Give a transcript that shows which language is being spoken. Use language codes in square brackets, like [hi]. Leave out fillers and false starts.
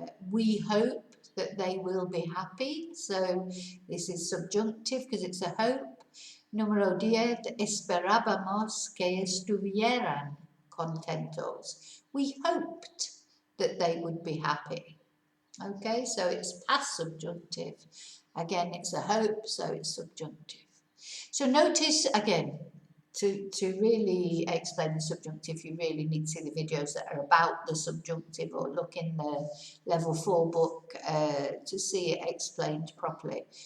[en] We hope that they will be happy. So this is subjunctive because it's a hope. [es] Número 10, esperábamos que estuvieran contentos. [en] We hoped that they would be happy. Okay, so it's past subjunctive. Again, it's a hope, so it's subjunctive. So notice again, to really explain the subjunctive, you really need to see the videos that are about the subjunctive, or look in the level 4 book to see it explained properly.